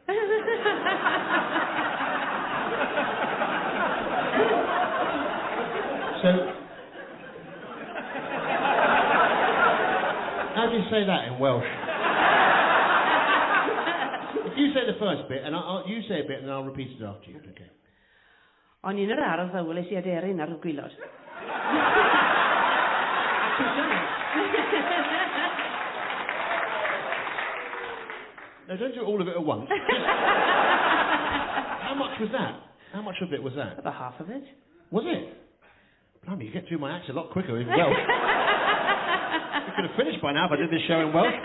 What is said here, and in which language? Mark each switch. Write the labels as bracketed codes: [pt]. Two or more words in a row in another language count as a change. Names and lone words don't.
[en] So, how do you say that in Welsh? If you say the first bit, and you say a bit, and I'll repeat it after you. Okay. [cy] O'n i'n yr ardd a weles I aderyn ar y gwylod. [en] No, don't do all of it at once. How much was that? How much of it was that? About half of it. Was it? Blimey, you get through my acts a lot quicker in Welsh. We could have finished by now if I did this show in Welsh.